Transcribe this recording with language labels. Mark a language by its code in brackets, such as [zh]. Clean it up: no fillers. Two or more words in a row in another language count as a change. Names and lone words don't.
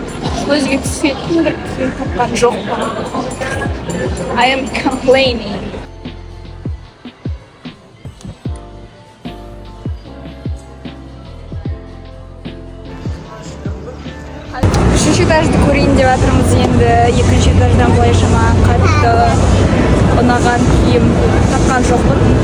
[kk] Көзге түсетін бір киім тапқан жоқпын. [en] I am complaining. [kk] Үшінші этажды көрейін деп жатырмыз енді. Екінші этаждан былайша маған қатты ұнаған киім тапқан жоқпын.